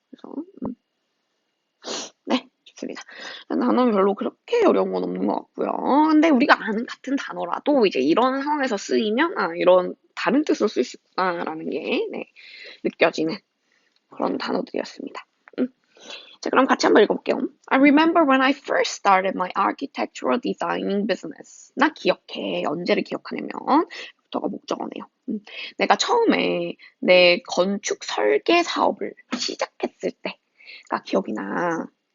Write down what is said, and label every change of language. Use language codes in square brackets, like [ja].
[ko] 그래서 네, 좋습니다. 단어는 별로 그렇게 어려운 건 없는 것 같고요. 근데 우리가 아는 같은 단어라도 이제 이런 상황에서 쓰이면 이런 다른 뜻으로 쓸 수 있구나라는 게 느껴지는 그런 단어들이었습니다. 자, 그럼 같이 한번 읽어볼게요. [en] I remember when I first started my architectural designing business. [ko] 나 기억해. 언제를 기억하냐면 부터가 목적어네요. 내가 처음에 내 건축 설계 사업을 시작했을 때 기억이 나.